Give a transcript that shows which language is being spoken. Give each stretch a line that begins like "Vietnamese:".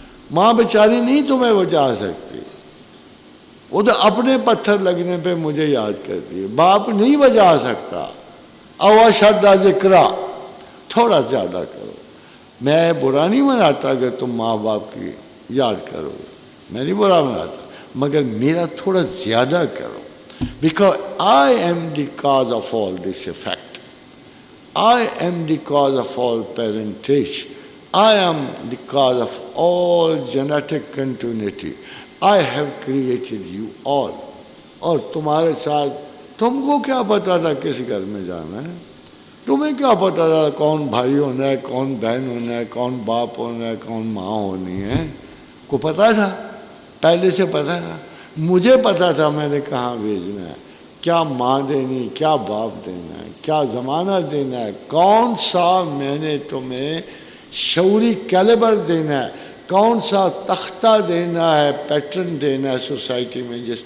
Urdu: ماں بیچاری نہیں تمہیں بچا سکتی، وہ تو اپنے پتھر لگنے پہ مجھے یاد کرتی ہے. باپ نہیں بچا سکتا.
Arabic: او اشد ذکرا،
Urdu: تھوڑا زیادہ کرو. میں برا نہیں مناتا اگر تم ماں باپ کی یاد کرو، میں نہیں برا مناتا، مگر میرا تھوڑا زیادہ کرو.
English: Because I am the cause of all this effect. I am the cause of all parentage. I am the cause of all genetic continuity. I have created you all.
Urdu: اور تمہارے ساتھ تم کو کیا پتا تھا کس گھر میں جانا ہے؟ تمہیں کیا پتا تھا کون بھائی ہونا ہے، کون بہن ہونا ہے، کون باپ ہونا ہے، کون ماں ہونی ہے؟ کو پتا تھا؟ پہلے سے پتا تھا. مجھے پتا تھا میں نے کہاں بھیجنا ہے، کیا ماں دینی، کیا باپ دینا ہے، کیا زمانہ دینا ہے، کون سا میں نے تمہیں شعوری کیلیبر دینا ہے، کون سا تختہ دینا ہے، پیٹرن دینا ہے سوسائٹی میں.